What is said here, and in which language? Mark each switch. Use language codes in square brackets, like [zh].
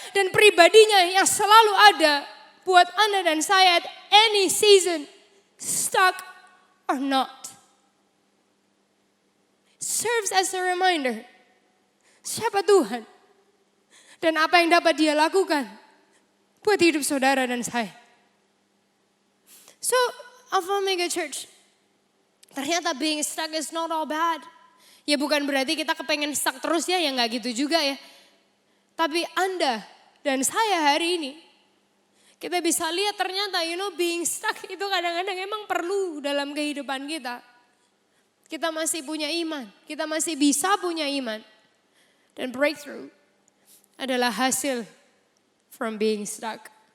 [id] Dan pribadinya yang selalu ada buat Anda dan saya [en] at any season, stuck or not. Serves as a reminder. [id] Siapa Tuhan? Dan apa yang dapat dia lakukan buat hidup saudara dan saya. [en] So, Alpha Omega Church, [id] ternyata [en] being stuck is not all bad. [id] Ya bukan berarti kita kepengen stuck terus ya gak gitu juga ya. Tapi Anda dan saya hari ini, kita bisa lihat ternyata [en] being stuck [id] itu kadang-kadang emang perlu dalam kehidupan kita. Kita masih punya iman, kita masih bisa punya iman. Dan breakthrough adalah hasil [en] from being stuck.